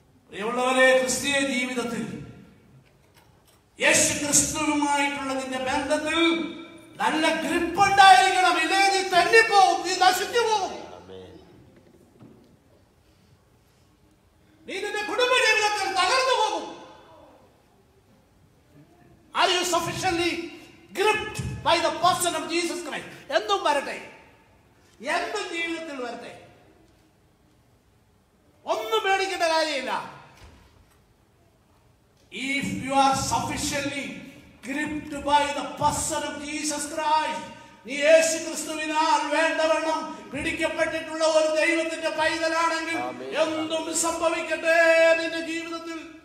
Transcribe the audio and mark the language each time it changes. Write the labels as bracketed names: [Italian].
[Malayalam] പ്രിയമുള്ളവരെ, ക്രിസ്തീയ ജീവിതത്തിൽ യേശു ക്രിസ്തുവുമായിട്ടുള്ള നിന്റെ ബന്ധത്തിൽ നല്ല ഗ്രിപ്പ് ഉണ്ടായിരിക്കണം. ഇല്ലേ നീ തന്നിപ്പോകും, നീ നശിച്ചു പോകും. നീ നിന്റെ കുടുംബ ജീവിതത്തിൽ തകർന്നു പോകും. [English] Are you sufficiently gripped by the person of Jesus Christ? [Malayalam] എന്തും വരട്ടെ, എന്തും ജീവിതത്തിൽ വരട്ടെ, ഒന്നും പേടിക്കേണ്ട കാര്യമില്ല. [English] If you are sufficiently gripped by the person of Jesus Christ, [Malayalam] നീ യേശു ക്രിസ്തുവിനാൽ വേണ്ടവണ്ണം പിടിക്കപ്പെട്ടിട്ടുള്ള ഒരു ദൈവത്തിന്റെ പൈതലാണെങ്കിൽ എന്തും സംഭവിക്കട്ടെ നിന്റെ ജീവിതത്തിൽ.